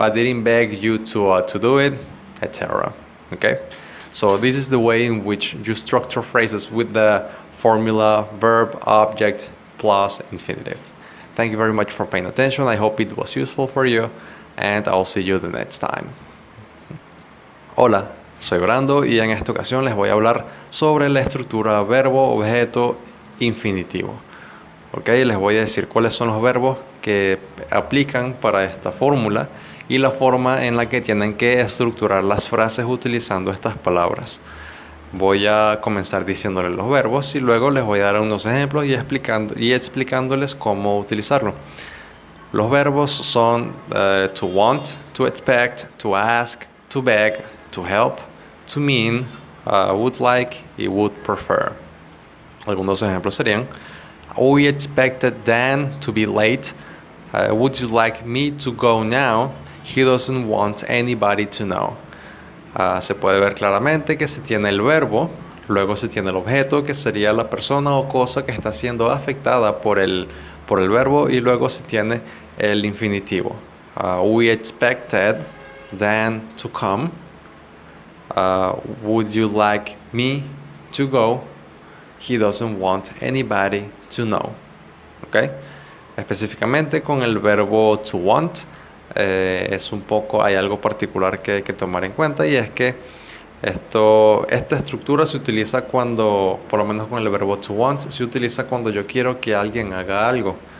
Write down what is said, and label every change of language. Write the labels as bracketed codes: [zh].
[en] I didn't beg you to do it, etc. Okay. So this is the way in which you structure phrases with the formula verb, object, plus infinitive. Thank you very much for paying attention. I hope it was useful for you, and I'll see you the next time. [es] Hola, soy Brando y en esta ocasión les voy a hablar sobre la estructura verbo, objeto, infinitivo. Ok, les voy a decir cuáles son los verbos que aplican para esta fórmula y la forma en la que tienen que estructurar las frases utilizando estas palabras. Voy a comenzar diciéndoles los verbos y luego les voy a dar unos ejemplos y explicándoles cómo utilizarlo. Los verbos son to want, to expect, to ask, to beg, to help, to mean, would like y would prefer. Algunos ejemplos serían: [en] we expected Dan to be late. Would you like me to go now? He doesn't want anybody to know. [es] Se puede ver claramente que se tiene el verbo, luego se tiene el objeto, que sería la persona o cosa que está siendo afectada por el verbo, y luego se tiene el infinitivo. [en] We expected Dan to come. Would you like me to go? He doesn't want anybody to know. [es] ¿Okay? Específicamente con el verbo to want, hay algo particular que hay que tomar en cuenta, y es que esta estructura se utiliza cuando, por lo menos con el verbo to want, se utiliza cuando yo quiero que alguien haga algo.